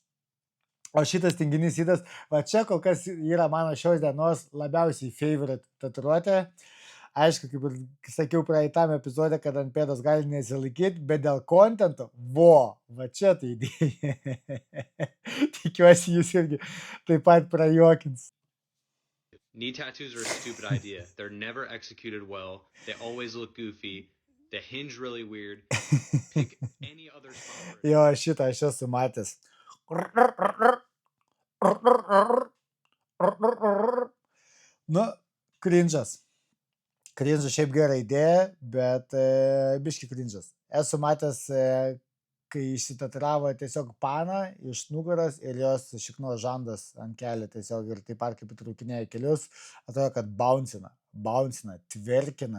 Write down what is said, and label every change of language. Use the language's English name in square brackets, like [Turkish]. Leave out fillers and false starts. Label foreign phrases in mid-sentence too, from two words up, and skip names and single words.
[Lithuanian] O šitas tinginys įdas, va čia kol kas yra mano šios dienos labiausiai favorite tatuiruotė. Aišku, kaip ir sakiau praeitam epizode, kad ant pėdos gali nesilaikyti, bet dėl kontento, va čia tai idėja. Tikiuosi jūs irgi taip pat prajokins. [English] Knee tattoos are a stupid idea. They're never executed well. They always look goofy. They hinge really weird. Pick any other spot. [Lithuanian] Jo, šitą aš esu matęs. Nu, cringe'as. Cringe'as šiaip gera idėja, bet biški cringe'as. Esu matęs, kai išsitatravo tiesiog paną iš nugaros ir jos šiknos žandas ant kelio tiesiog ir taip pat kaip įtraukinėja kelius, atrodo, kad bouncina, tverkina.